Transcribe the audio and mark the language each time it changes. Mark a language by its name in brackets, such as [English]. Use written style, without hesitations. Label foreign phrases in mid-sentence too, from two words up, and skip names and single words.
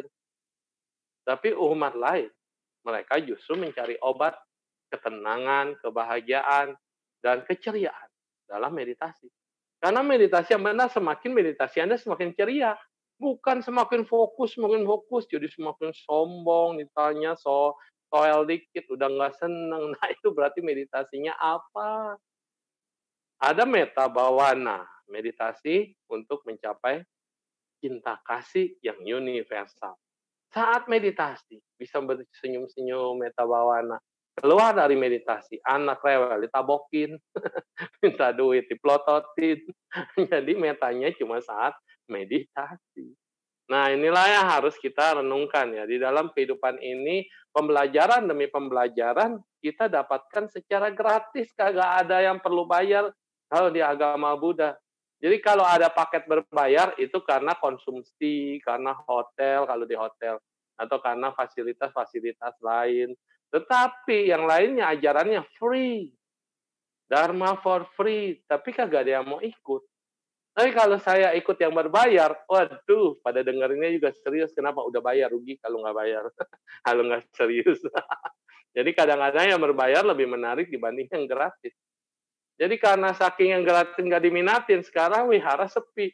[Indonesian] Tapi umat lain, mereka justru mencari obat ketenangan, kebahagiaan, dan keceriaan dalam meditasi. Karena meditasi yang benar, semakin meditasi Anda semakin ceria. Bukan semakin fokus, jadi semakin sombong, ditanya soal dikit, udah nggak seneng. Nah, itu berarti meditasinya apa? Ada [Pali] metta bhavana, [Indonesian] meditasi untuk mencapai cinta kasih yang universal. Saat meditasi, bisa bersenyum-senyum, [Pali] metta bhavana. [Indonesian] Keluar dari meditasi, anak rewel ditabokin, minta duit diplototin. Jadi metanya cuma saat meditasi. Nah, inilah yang harus kita renungkan ya. Di dalam kehidupan ini, pembelajaran demi pembelajaran kita dapatkan secara gratis. Kagak ada yang perlu bayar kalau di agama Buddha. Jadi kalau ada paket berbayar itu karena konsumsi, karena hotel kalau di hotel, atau karena fasilitas-fasilitas lain. Tetapi yang lainnya ajarannya free. [English] Dharma for free, [Indonesian] tapi kagak ada yang mau ikut. Tapi kalau saya ikut yang berbayar, waduh, pada dengerinnya juga serius. Kenapa? Udah bayar, rugi kalau nggak bayar. Kalau nggak serius. Jadi kadang-kadang yang berbayar lebih menarik dibanding yang gratis. Jadi karena saking yang gratis nggak diminatin, sekarang wihara sepi.